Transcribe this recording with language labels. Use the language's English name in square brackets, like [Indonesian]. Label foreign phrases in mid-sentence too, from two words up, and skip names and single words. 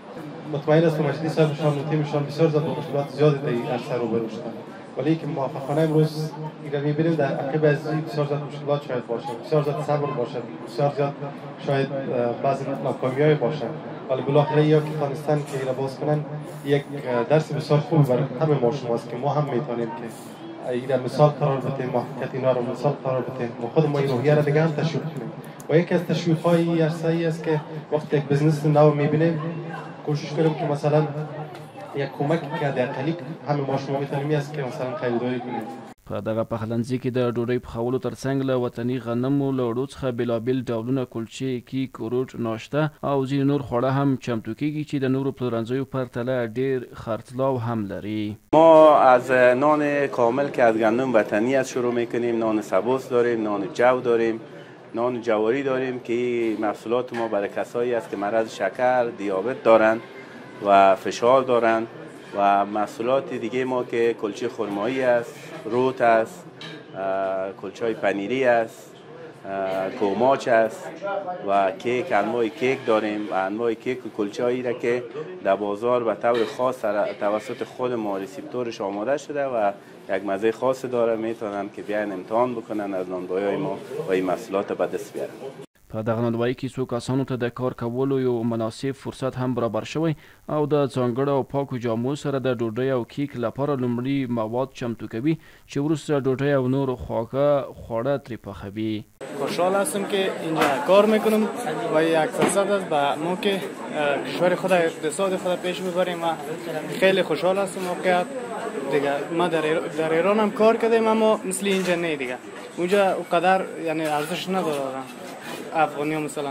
[Persian] مطمئن هستم مجلس صاحبشان و تیمشان بسیار زیاد با مشکلات زیادی در این عرصه روبرو شدند، ولی که موفقانه امروز اگر میبینیم در عقب از این بسیار زیاد مشکلات شاید باشه، بسیار زیاد صبر باشه، بسیار زیاد شاید بعضی ناکامی‌های باشه، ولی بالاخره یا که تانستن که اینا باز کنن یک درس بسیار خوب برای همه ما شماست که ما هم میتونیم که اینا مثال قرار بدیم، موفقیت اینا رو مثال قرار بدیم و خود ما این روحیه را دیگه هم تشویق کنیم. و یکی از تشویق‌های عرصه‌ای است که وقتی یک بزنس نو می‌بینیم کوشش کنیم که مثلا یک کمک که حداقلی همه ما شما می‌تونیم است که مثلا خریداری کنیم. [Pashto] په دغه پخلنځي کې د ډوډۍ پخولو ترڅنګ له وطني غنمو له اوړو څخه بېلابېل ډولونه کلچې، کیک، روټ، ناشته او ځینې نور خواړه هم چمتو کیږي چې د نورو پلورنځیو په پرتله ډېر خرڅلاو هم لري. [Persian] ما از نان کامل که از گندم وطنی است شروع می‌کنیم. نان سبوس داریم، نان جو داریم، نان جواری داریم که محصولات ما برای کسایی است که مرض شکر، دیابت دارند و فشار دارند و محصولات دیگه ما که کلچه خرمایی است، روت است، کلچه پنیری است، کوماچ است و کیک، انواع کیک داریم و انواع کیک و کلچه هایی را که در بازار به طور خاص توسط خود ما ریسیپتورش آماده شده و یک مزه خاص داره، میتونن که بیاین امتحان بکنن از نانبایی‌های ما و این محصولات به دست بیارن. [Pashto] په دغه نانبایي کې څو کسانو ته د کار کولو یو مناسب فرصت هم برابر شوی او د ځانګړو او پاکو جامو سره د ډوډۍ او کیک لپاره لومړی مواد چمتو کوي چې وروسته ډوډۍ او نور خواړه ترې پخوي. [Persian] خوشحال هستم که اینجا کار میکنم و یک فرصت است به ما که کشور خود اقتصاد خود پیش ببریم و خیلی خوشحال هستم. واقعا دیگه ما در ایران هم کار کردیم اما مثل اینجا نه دیگه. اونجا اونقدر یعنی ارزش نداره افغانی ها مثلا.